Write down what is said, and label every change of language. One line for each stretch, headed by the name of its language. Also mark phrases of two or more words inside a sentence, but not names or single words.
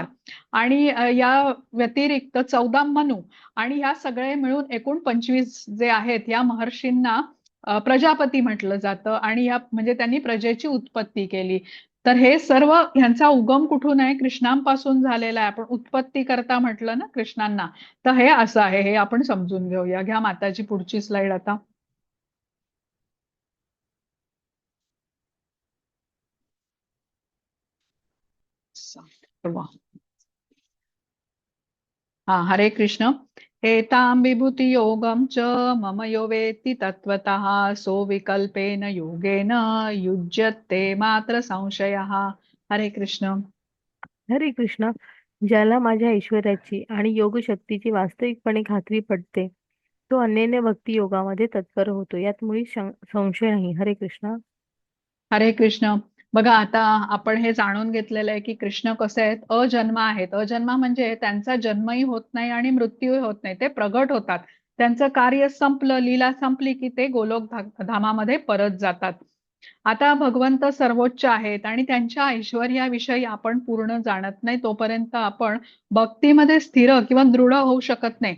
Marathi: आणि या व्यतिरिक्त 14 मनू आणि ह्या सगळे मिळून एकूण 25 जे आहेत या महर्षींना प्रजापती म्हटलं जातं आणि या म्हणजे त्यांनी प्रजेची उत्पत्ती केली. तर हे सर्व ह्यांचा उगम कुठून आहे? कृष्णांपासून झालेला आहे. आपण उत्पत्ती करता म्हटलं ना कृष्णांना, तर हे असं आहे. हे आपण समजून घेऊया. घ्या माताजी पुढची स्लाइड आता. हरे कृष्ण.
Sanskrit: एतां विभूति योगं च मम यो वेत्ति तत्त्वतः सो विकल्पेन योगेन युज्यते मात्र संशयः.
Marathi: हरे कृष्ण. हरे कृष्णा. ज्याला माझ्या ऐश्वर्याची आणि योग शक्तीची वास्तविकपणे खात्री पडते तो अनन्य भक्ती योगामध्ये तत्पर होतो. यात मुळी संशय नाही. हरे कृष्णा. हरे कृष्ण. बघा आता आपण हे जाणून घेतलेलं आहे की कृष्ण कसे आहेत? अजन्मा आहेत. अजन्मा म्हणजे त्यांचा जन्मही होत नाही आणि मृत्यूही होत नाही. ते प्रगट होतात. त्यांचं कार्य संपलं, लीला संपली की ते गोलोक धामामध्ये परत जातात. आता भगवंत सर्वोच्च आहेत आणि त्यांच्या ऐश्वर्याविषयी आपण पूर्ण जाणत नाही तोपर्यंत आपण भक्तीमध्ये स्थिर किंवा दृढ होऊ शकत नाही.